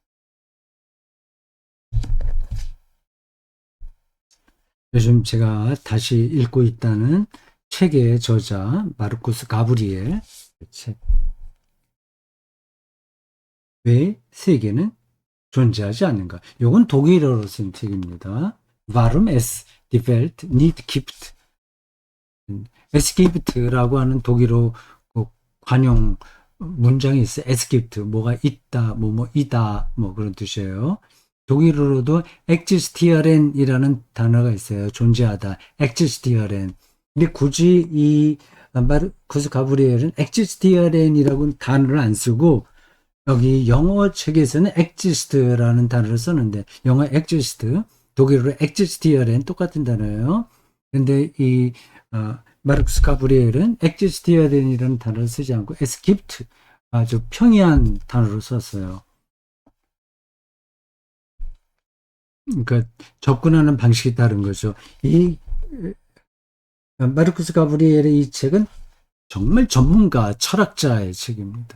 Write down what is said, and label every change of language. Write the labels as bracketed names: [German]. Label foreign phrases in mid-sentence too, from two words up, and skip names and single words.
[Korean] 요즘 제가 다시 읽고 있다는 책의 저자 마르쿠스 가브리엘 책. 왜 세계는 존재하지 않는가? 요건 독일어로 쓴 책입니다. [German] Warum es die Welt nicht gibt. Es gibt [Korean] 라고 하는 독일어 그 관용 문장이 있어요. [German] Es gibt [Korean] 뭐가 있다, 이다 뭐 그런 뜻이에요. 독일어로도 existieren이라는 단어가 있어요. 존재하다. existieren. 근데 굳이 이 마르쿠스 가브리엘은 existieren이라고 단어를 안 쓰고 여기 영어 책에서는 exist라는 단어를 썼는데 영어 exist, 독일어로 existieren 똑같은 단어예요. 근데 이 마르크스 가브리엘은 existieren이라는 단어를 쓰지 않고 [German] es gibt [Korean] 아주 평이한 단어로 썼어요. 그러니까 접근하는 방식이 다른 거죠. 이 마르크스 가브리엘의 이 책은 정말 전문가, 철학자의 책입니다.